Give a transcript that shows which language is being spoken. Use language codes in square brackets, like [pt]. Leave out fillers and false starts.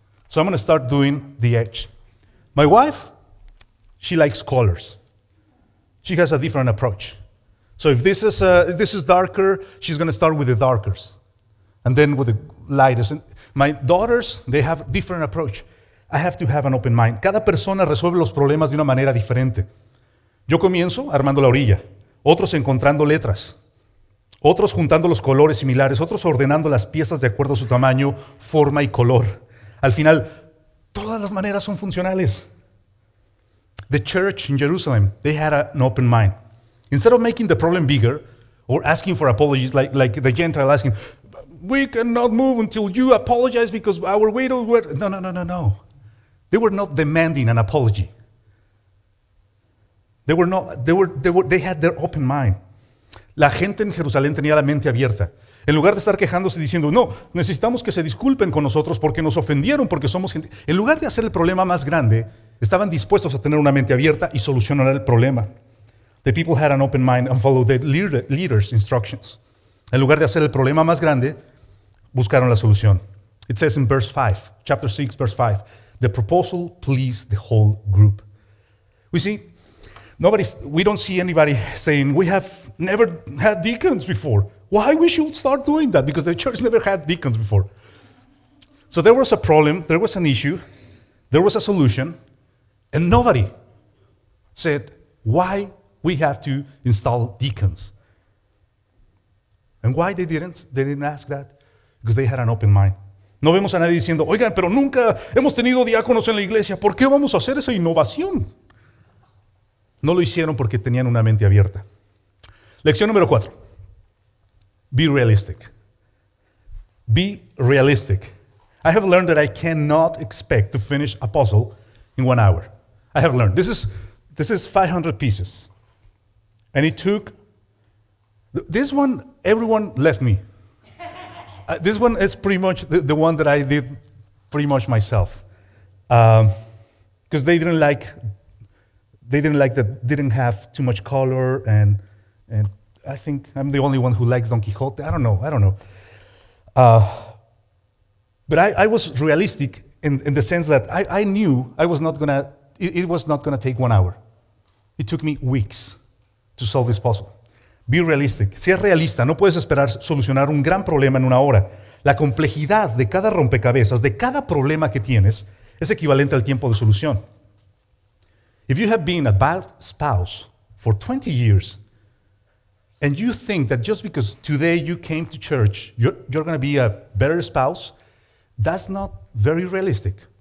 [en] So I'm going to start doing the edge. My wife, she likes colors. She has a different approach. So if this is darker, she's going to start with the darkest, and then with the lightest. My daughters, they have different approach. I have to have an open mind. [es] Cada persona resuelve los problemas de una manera diferente. Yo comienzo armando la orilla, otros encontrando letras, otros juntando los colores similares, otros ordenando las piezas de acuerdo a su tamaño, forma y color. Al final, todas las maneras son funcionales. [en] The church in Jerusalem, they had an open mind. Instead of making the problem bigger or asking for apologies like the Gentile asking, we cannot move until you apologize because our widows were... No. They were not demanding an apology. They had their open mind. [es] La gente en Jerusalén tenía la mente abierta. En lugar de estar quejándose diciendo, no, necesitamos que se disculpen con nosotros porque nos ofendieron, porque somos gente. En lugar de hacer el problema más grande, estaban dispuestos a tener una mente abierta y solucionar el problema. [en] The people had an open mind and followed the leader's instructions. [es] En lugar de hacer el problema más grande, buscaron la solución. [en] It says in verse 5, chapter 6, verse 5, the proposal pleased the whole group. We don't see anybody saying, we have never had deacons before. Why we should start doing that? Because the church never had deacons before. So there was a problem, there was an issue, there was a solution, and nobody said, why we have to install deacons. And why they didn't ask that? Because they had an open mind. [es] No vemos a nadie diciendo, oigan, pero nunca hemos tenido diáconos en la iglesia, ¿por qué vamos a hacer esa innovación? No lo hicieron porque tenían una mente abierta. Lección número 4. [en] Be realistic. Be realistic. I have learned that I cannot expect to finish a puzzle in 1 hour. I have learned. This is 500 pieces. And it took, this one, everyone left me. This one is pretty much the one that I did pretty much myself. Because they didn't like that, didn't have too much color, and I think I'm the only one who likes Don Quixote. I don't know. But I was realistic in the sense that I knew it was not gonna take 1 hour. It took me weeks to solve this puzzle. Be realistic. [es] Sé realista. No puedes esperar solucionar un gran problema en 1 hora. La complejidad de cada rompecabezas, de cada problema que tienes, es equivalente al tiempo de solución. [en] If you have been a bad spouse for 20 years, and you think that just because today you came to church, you're going to be a better spouse, that's not very realistic.